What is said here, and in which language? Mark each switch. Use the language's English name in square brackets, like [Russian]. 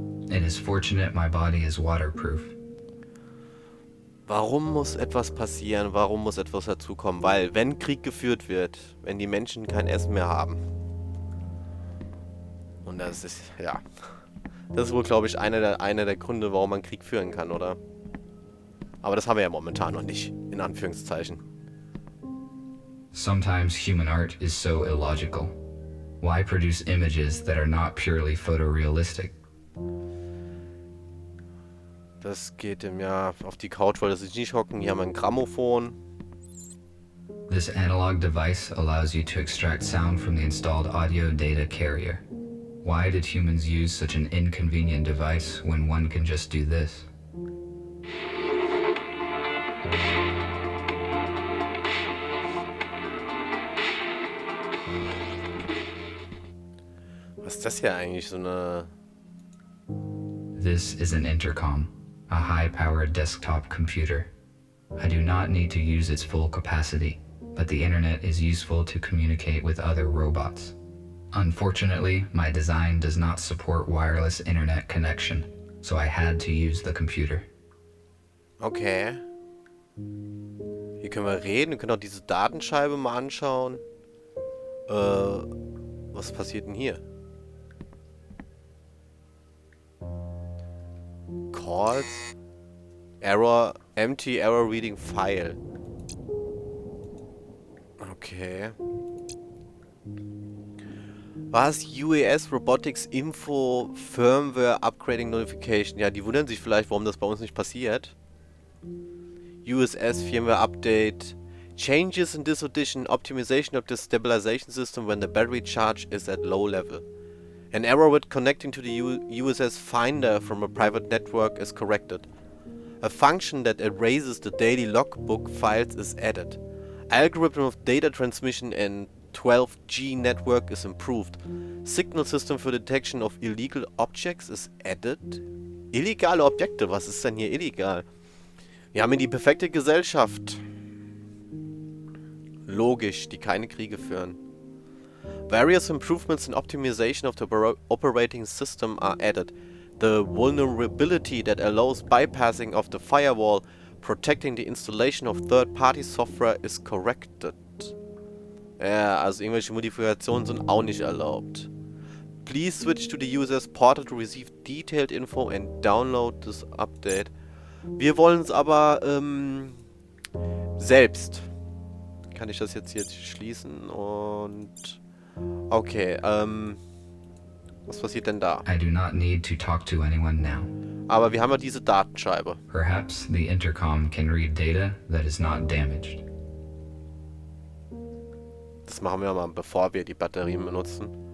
[English] It is fortunate my body is waterproof. [German] Warum muss etwas passieren? Warum muss etwas dazukommen? Weil, wenn Krieg geführt wird, wenn die Menschen kein Essen mehr haben. Und das ist, ja. Das ist wohl, glaube ich, einer der Gründe, warum man Krieg führen kann, oder? Aber das haben wir ja momentan noch nicht, in Anführungszeichen. [English] Sometimes human art is so illogical. Why produce images that are not purely photorealistic? [German] Das geht ihm ja auf die Couch, wollte sich nicht hocken. Hier haben wir ein Grammophon. [English] This analog device allows you to extract sound from the installed audio data carrier. Why did humans use such an inconvenient device when one can just do this? [German] Was ist das hier eigentlich? So eine... [English] This is an intercom, a high-powered desktop computer. I do not need to use its full capacity, but the internet is useful to communicate with other robots. Unfortunately, my design does not support wireless internet connection, so I had to use the computer. [German] Okay. Hier können wir reden. Wir können auch diese Datenscheibe mal anschauen. Was passiert denn hier? [English] Calls. Error. Empty error reading file. Okay. [German] Was? [English] UAS Robotics Info Firmware Upgrading Notification. [German] Ja, die wundern sich vielleicht, warum das bei uns nicht passiert. [English] USS Firmware Update. Changes in this edition. Optimization of the stabilization system when the battery charge is at low level. An error with connecting to the USS Finder from a private network is corrected. A function that erases the daily logbook files is added. Algorithm of data transmission and 12G network is improved. Signal system for detection of illegal objects is added. [German] Illegale Objekte? Was ist denn hier illegal? Wir haben hier die perfekte Gesellschaft. Logisch, die keine Kriege führen. [English] Various improvements in optimization of the operating system are added. The vulnerability that allows bypassing of the firewall protecting the installation of third-party software is corrected. [German] Ja, also irgendwelche Modifikationen sind auch nicht erlaubt. [English] Please switch to the user's portal to receive detailed info and download this update. [German] Wir wollen es aber selbst. Kann ich das jetzt hier schließen und... Okay, was passiert denn da? [English] I do not need to talk to anyone now. [German] Aber wir haben ja diese Datenscheibe. [English] Perhaps the intercom can read data that is not damaged. [German] Das machen wir mal, bevor wir die Batterien benutzen.